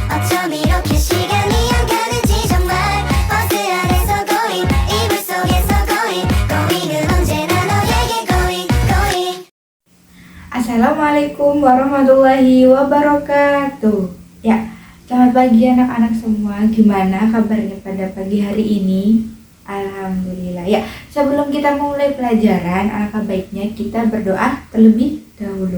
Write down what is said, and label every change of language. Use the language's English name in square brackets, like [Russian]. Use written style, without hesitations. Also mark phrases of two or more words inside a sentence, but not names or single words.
[Korean] 어쩜 이렇게 시간이 안 가는지 정말 버스 안에서 고잉 이불 속에서 고잉 고잉은 언제나 너에게 [English] going going. [Arabic] السلام عليكم ورحمة الله وبركاته. [Indonesian] Ya, selamat pagi anak-anak semua. Gimana kabarnya pada pagi hari ini? [Arabic] Alhamdulillah. [Indonesian] Ya, sebelum kita mulai pelajaran, alangkah baiknya kita berdoa terlebih dahulu.